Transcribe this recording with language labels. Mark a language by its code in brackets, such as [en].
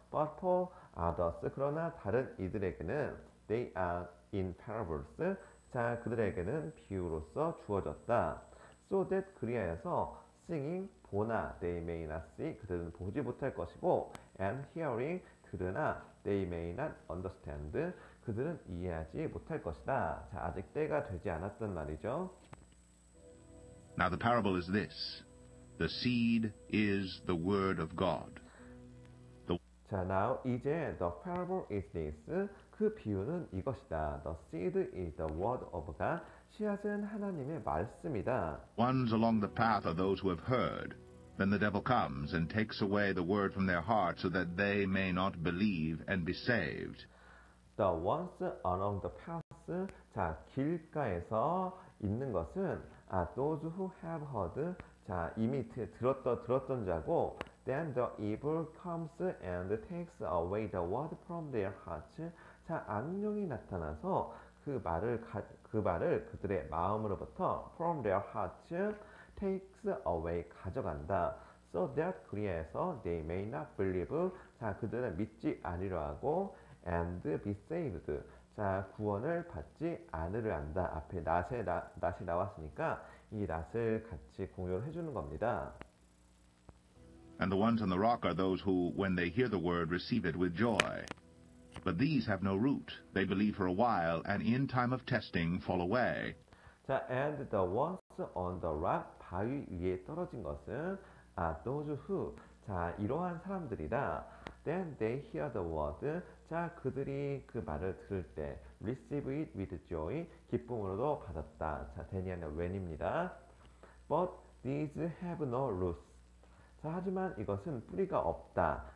[en] But for others, [ko] 그러나 다른 이들에게는 [en] they are in parables, [ko] 자, 그들에게는 비유로서 주어졌다. [en] So that [ko] 그리하여서 [en] seeing, [ko] 보나 [en] they may not see, [ko] 그들은 보지 못할 것이고, [en] and hearing, [ko] 들으나 [en] they may not understand, [ko] 그들은 이해하지 못할 것이다. 자, 아직 때가 되지 않았단 말이죠. [en] Now the parable is this. The seed is the word of God. 자, now [ko] 이제 [en] the parable is this. [ko] 그 비유는 이것이다. [en] The seed is the word of God. [ko] 씨앗은 하나님의 말씀이다. [en] Ones along the path are those who have heard. Then the devil comes and takes away the word from their heart so that they may not believe and be saved. The ones along the path. 자, 길가에서 있는 것은 those who have heard. [ko] 자, 이미 들었던 자고, [en] then the evil comes and takes away the word from their hearts. [ko] 자, 악령이 나타나서 그 말을 그들의 마음으로부터 [en] from their hearts takes away [ko] 가져간다. [en] So that [ko] 그리해서 [en] they may not believe. [ko] 자, 그들은 믿지 아니려 하고 [en] and be saved. [ko] 자, 구원을 받지 않으려 한다. 앞에 낫이 나왔으니까 이 낫을 같이 공유를 해주는 겁니다. [en] And the ones on the rock are those who, when they hear the word, receive it with joy. But these have no root. They believe for a while, and in time of testing fall away. 자, and the ones on the rock, [ko] 바위 위에 떨어진 것은 [en] those who, [ko] 자, 이러한 사람들이다. [en] Then they hear the word. [ko] 자, 그들이 그 말을 들을 때 [en] receive it with joy, [ko] 기쁨으로도 받았다. 자, 데니아는 when입니다. [en] But these have no roots. [ko] 자, 하지만 이것은 뿌리가 없다.